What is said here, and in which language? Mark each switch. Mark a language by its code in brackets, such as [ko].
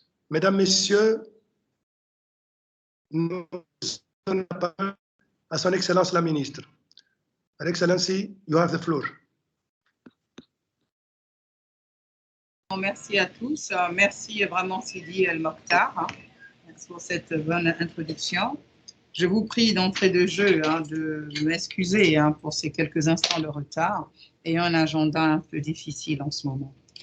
[fr] Mesdames, Messieurs, nous donnons la parole à Son Excellence la Ministre. [en] Her Excellency, you have the floor. [fr] Merci à tous. Merci vraiment Sidi El Mokhtar pour cette bonne introduction. Je vous prie d'entrée de jeu de m'excuser pour ces quelques instants de retard et un agenda un peu difficile en ce moment.